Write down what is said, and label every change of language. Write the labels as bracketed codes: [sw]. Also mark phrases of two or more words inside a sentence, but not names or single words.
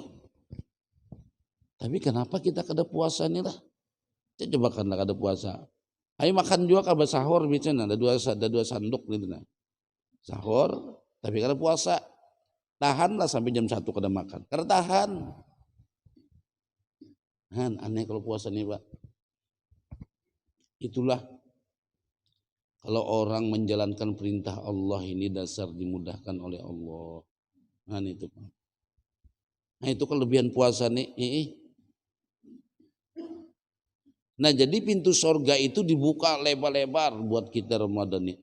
[bjn] Tapi kenapa kita kada puasa nih lah? Coba kan kada puasa. Ayo makan juga kabar sahur biasanya ada dua sanduk gitu nah. Sahur tapi kada puasa. Tahanlah sampai jam 1 kada makan. Kada tahan. [id] Aneh kalau puasa nih, Pak. Itulah kalau orang menjalankan perintah Allah ini dasar dimudahkan oleh Allah. Itu Pak. Nah itu kelebihan puasa nih. Nah jadi pintu sorga itu dibuka lebar-lebar buat kita Ramadan ini.